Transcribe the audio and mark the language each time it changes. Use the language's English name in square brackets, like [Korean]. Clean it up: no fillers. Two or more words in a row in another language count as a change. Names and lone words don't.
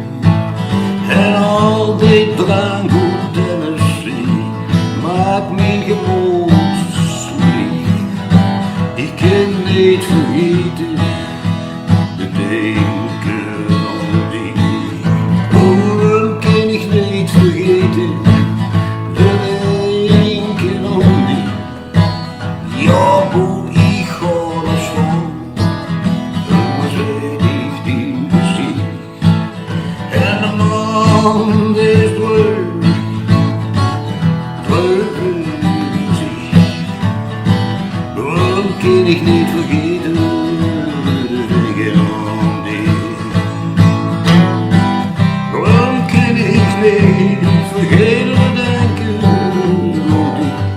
[Dutch] En al die drank op Tennessee maakt mijn gemoed slecht. Ik kan niet vergeten te denken aan die. Waarom kan ik niet vergeten te denken aan die? [German] Ja, wo ich ga noch stehen, immer seh ich dein Gesicht. [Dutch] En de man is treurig in zich. Waarom kan ik niet vergeten te denken aan die? Waarom kan ik niet vergeten te denken aan die?